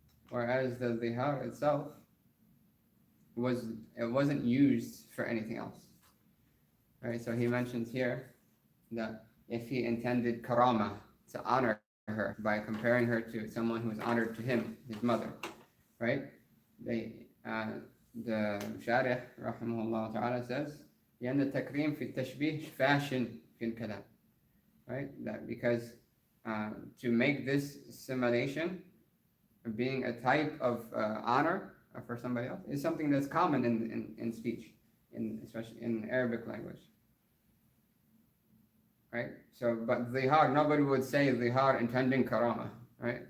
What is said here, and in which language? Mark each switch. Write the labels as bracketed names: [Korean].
[English] Whereas the dhihar itself wasn't used for anything else. Right? So he mentions here that if he intended karama, to honor her by comparing her to someone who is honored to him, his mother, right? The Sharih rahimahullah ta'ala says, [Arabic] لأن التكريم في التشبيه فاشن في الكلام, [English] right? That because to make this simulation being a type of honor for somebody else is something that's common in speech, especially in Arabic language. Right? So, but dhihar, nobody would say dhihar intending karama, right?